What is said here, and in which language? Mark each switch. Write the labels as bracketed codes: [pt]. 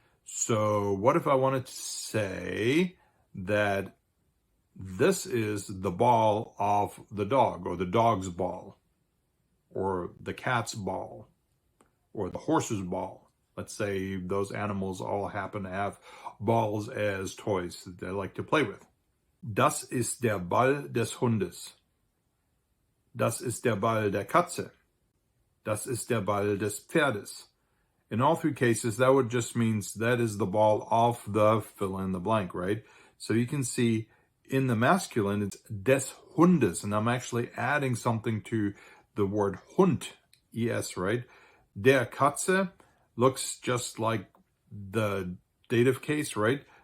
[en] So what if I wanted to say that this is the ball of the dog, or the dog's ball, or the cat's ball, or the horse's ball? Let's say those animals all happen to have balls as toys that they like to play with. [de] Das ist der Ball des Hundes. Das ist der Ball der Katze. Das ist der Ball des Pferdes. [en] In all three cases, that would just means that is the ball of the fill in the blank, right? So you can see in the masculine, it's [de] des Hundes, [en] and I'm actually adding something to the word Hund, es, right? [de] Der Katze [en] looks just like the dative case, right?